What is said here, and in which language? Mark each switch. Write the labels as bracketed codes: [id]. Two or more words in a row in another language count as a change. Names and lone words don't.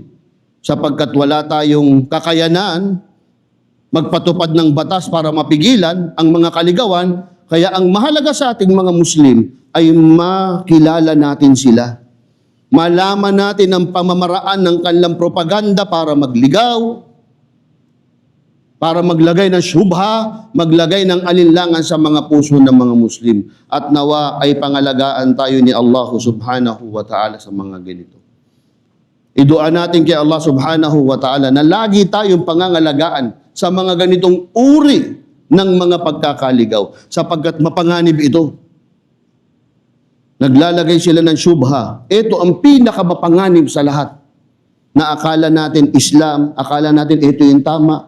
[tl] Sapagkat wala tayong kakayanan magpatupad ng batas para mapigilan ang mga kaligawan, kaya ang mahalaga sa ating mga Muslim ay makilala natin sila. Malaman natin ang pamamaraan ng kanilang propaganda para magligaw, para maglagay ng syubha, maglagay ng alinlangan sa mga puso ng mga Muslim. At nawa ay pangalagaan tayo ni Allah [ar] سبحانه وتعالى [tl] sa mga ganito. Idua natin kay Allah [ar] سبحانه وتعالى [tl] na lagi tayong pangangalagaan sa mga ganitong uri ng mga pagkakaligaw sapagkat mapanganib ito. Naglalagay sila ng syubha. Ito ang pinakamapanganib sa lahat. Na akala natin Islam, akala natin ito yung tama.